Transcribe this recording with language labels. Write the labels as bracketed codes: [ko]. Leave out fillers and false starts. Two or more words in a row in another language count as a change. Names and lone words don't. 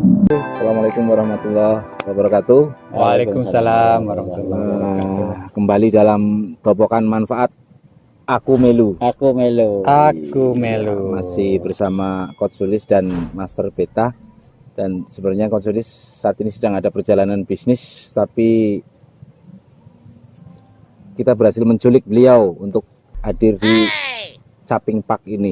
[ar] السلام عليكم ورحمة الله وبركاته. وعليكم السلام ورحمة الله وبركاته. [id] Kembali dalam topokan manfaat Aku Melu. Aku Melu. Aku Melu. Masih bersama Coach Sulis dan Master Beta. Dan sebenarnya Coach Sulis saat ini sedang ada perjalanan bisnis, tapi kita berhasil menculik beliau untuk hadir di Caping Park ini.